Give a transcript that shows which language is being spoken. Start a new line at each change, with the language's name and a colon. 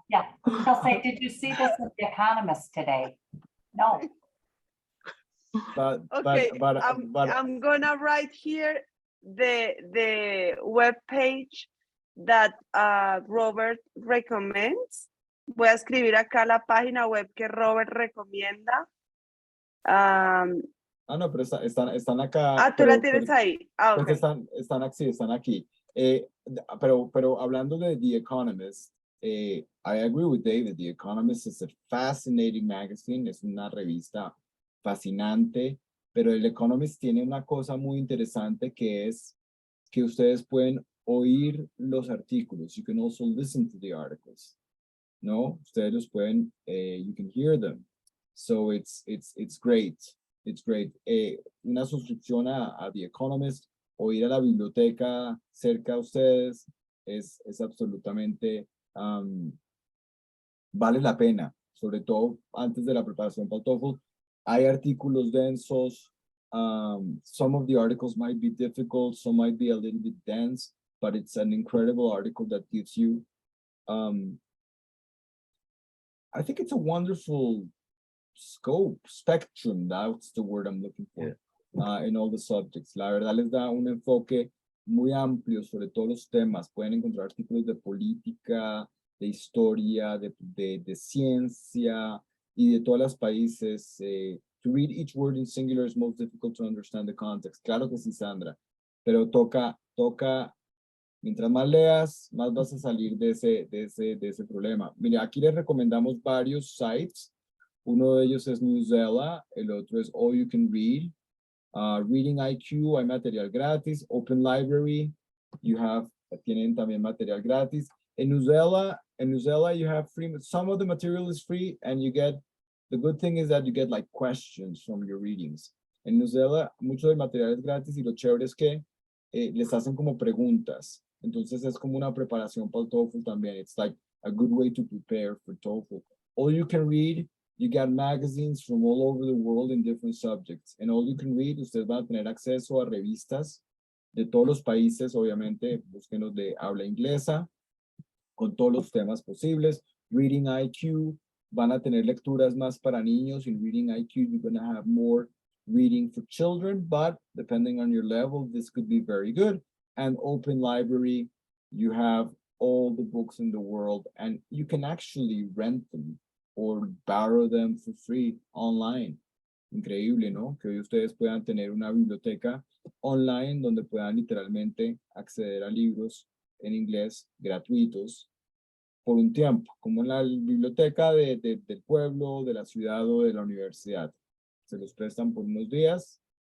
English: Yeah, he'll say, did you see this in The Economist today? No. Okay, but I'm gonna write here the web page that Robert recommends.
Spanish: Voy a escribir acá la página web que Robert recomienda. no, pero están acá. Tú la pero- tienes pero- ahí. Porque
English: Okay.
Spanish: están aquí. Pero hablando de The Economist,
English: I agree with David. The Economist is a fascinating magazine.
Spanish: Es una revista fascinante, pero el Economist tiene una cosa muy interesante que es que ustedes pueden oír los artículos.
English: You can also listen to the articles.
Spanish: ¿No? Ustedes los pueden,
English: you can hear them. So it's great. It's great.
Spanish: Una suscripción a The Economist o ir a la biblioteca cerca de ustedes es absolutamente, vale la pena, sobre todo antes de la preparación para el TOEFL. Hay artículos densos.
English: Some of the articles might be difficult, some might be a little bit dense, but it's an incredible article that gives you, I think it's a wonderful spectrum, that's the word I'm looking for, in all the subjects.
Spanish: La verdad les da un enfoque muy amplio sobre todos los temas. Pueden encontrar artículos de política, de historia, de ciencia y de todos los países.
English: To read each word in singular is most difficult to understand the context.
Spanish: Claro que sí, Sandra, pero toca, mientras más leas, más vas a salir de ese problema. Mira, aquí les recomendamos varios sites. Uno de ellos es Newsela, el otro es All You Can Read. Reading IQ, hay material gratis. Open Library, tienen también material gratis.
English: En Newsela, you have free, some of the material is free, and you get, the good thing is that you get like questions from your readings.
Spanish: En Newsela, mucho del material es gratis y lo chévere es que les hacen como preguntas. Entonces es como una preparación para el TOEFL también.
English: It's like a good way to prepare for TOEFL. All You Can Read, you get magazines from all over the world in different subjects.
Spanish: And All You Can Read, ustedes van a tener acceso a revistas de todos los países, obviamente, búsquenos de habla inglesa. con todos los temas posibles. Reading IQ, van a tener lecturas más para niños.
English: In Reading IQ, you're going to have more reading for children, but depending on your level, this could be very good. And Open Library, you have all the books in the world, and you can actually rent them or borrow them for free online.
Spanish: Increíble, ¿no? Que hoy ustedes puedan tener una biblioteca online donde puedan literalmente acceder a libros en inglés gratuitos por un tiempo, como en la biblioteca del pueblo, de la ciudad o de la universidad. Se los prestan por unos días.